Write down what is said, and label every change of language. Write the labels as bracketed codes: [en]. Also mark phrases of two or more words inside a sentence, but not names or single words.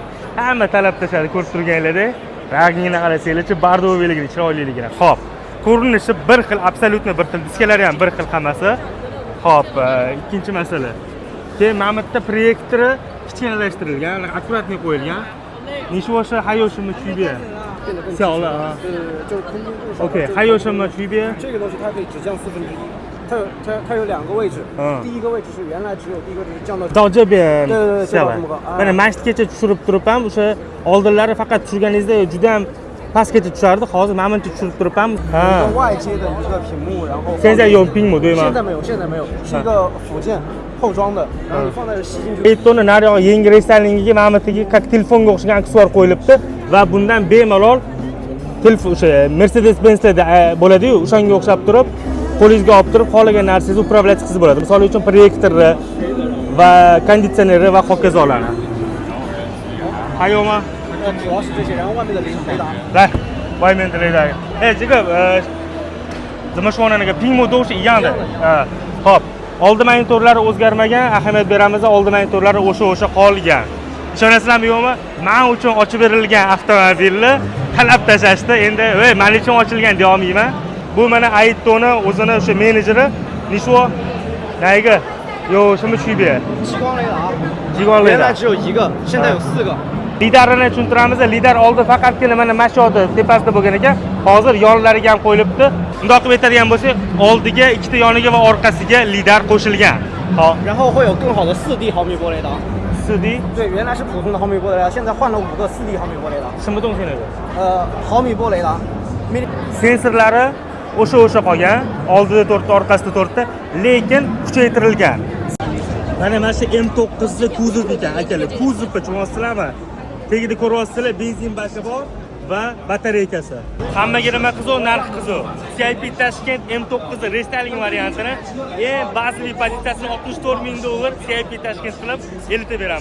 [uz] Hamma talab tashadi, ko'rib turganinglardek. Rangini qarasanglarchi, bardovligini, chiroyliligini. Xo'p, ko'rinishi bir xil, absolyutno bir xil, diskalari ham bir xil hammasi. Xo'p, ikkinchi masala. Keyin mana bu yerda proyektori kichkinalashtirilgan, akkuratni qo'yilgan. [zh] 你说是还有什么区别？小了啊。对，就是空中部 OK， 还有什么区别？这个东西它可以只降1/4，它有2个位置。第一个位置是原来只有第一个位置降到到这边下来。 [uz] mana mastgacha tushirib turib ham o'sha oldinlari faqat tushirganingizda juda ham pastgacha tushardi, hozir mana buncha tushirib turib ham. [zh] 外接的一个屏幕，然后现在有屏幕对吗？现在没有，现在没有，是一个附件后装的，然后你放在这吸进去。 [uz] Aito'ni naryoq yangi restylingiga mana bu yerga telefonga o'xshagan aksessuar qo'yilibdi va bundan bemalol telefon o'sha Mercedes-Benz'da bo'ladi-yu, o'shanga o'xshab turib, qo'lingizga olib turib, xohlagan narsangizni upravlять qilib bo'ladi. Misol uchun proyektori va konditsioneri va hokazolarni. [zh] 还有吗？主要是这些，然后外面的雷达。来，外面的雷达。哎，这个怎么说呢？那个屏幕都是一样的。hop. [uz] Oldi monitorlari o'zgarmagan, ahamiyat beramiz, oldi monitorlari o'sha qolgan. Ishonasizlarmi yo'qmi? Men uchun ochib berilgan avtomobilni talab tashashdi. Endi, "Voy, men uchun ochilgan" deya olmayman. Bu mana Aito'ni o'zini o'sha menejeri Nishuo nayga? [zh] 有什么区别？激光雷达，激光雷达。原来只有一个，现在有4个。 [uz] Lidarini tushuntiramiz. Lidar oldi faqatgina mana mashyoda tepasida bo'lgan ekan. Hozir yonlariga ham qo'yilibdi. Bundoq qilib aytadigan bo'lsak, oldiga, ikkita yoniga va orqasiga lidar qo'shilgan. [zh] 好，然后会有更好的4D 毫米波雷达。 4D 对，原来是普通的毫米波雷达，现在换了5个4D 毫米波雷达。什么东西那个？毫米波雷达。 [uz] Sensorlari o'sha qolgan, oldida 4 ta, orqasida 4 ta, lekin kuchaytirilgan. Mana shu M9 ni kuzov ekan, akalar. Kuzovga tushunyapsizlarmi? Tagida ko'ryapsizlar, benzin bashi bor va batareykasi. Hammaga nima qiziq, narxi qiziq. CIP Tashkent M9 restyling variantini bazaviy pozitsiyasini $64,000 CIP Tashkent qilib elitib beramiz.